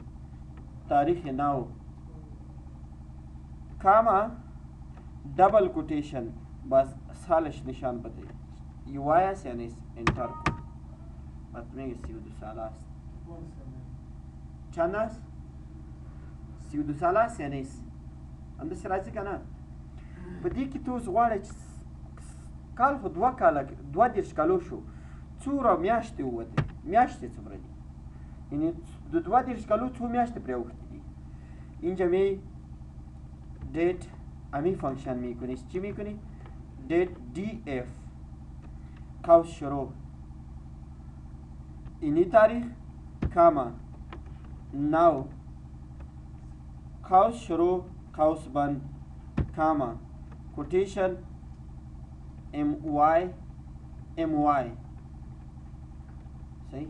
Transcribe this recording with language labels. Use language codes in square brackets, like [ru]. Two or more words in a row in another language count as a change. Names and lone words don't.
[fa] تاریخ نو کاما [en] double quotation [fa] بس سالش نشان بده. یوای است یا نیست؟ انتر کن. بعد میگه 32 ساله است. چند است؟ 32 ساله است یا نیست؟ [ps] اندازه راځي کنه. په دې کې تو غواړې کال خو 2 کاله 22 کالو شو. څومره میاشتې ووتې؟ میاشتې څومره دي؟ یعنی د 22 کالو څو میاشتې پرې اوښتې دي. [fa] اینجا می date امی فانکشن میکنی. چی میکنی؟ [en] date df [fa] قوس شروع اینی تاریخ کاما نو قوس شروع قوس بند کاما کوتیشن my صحیح؟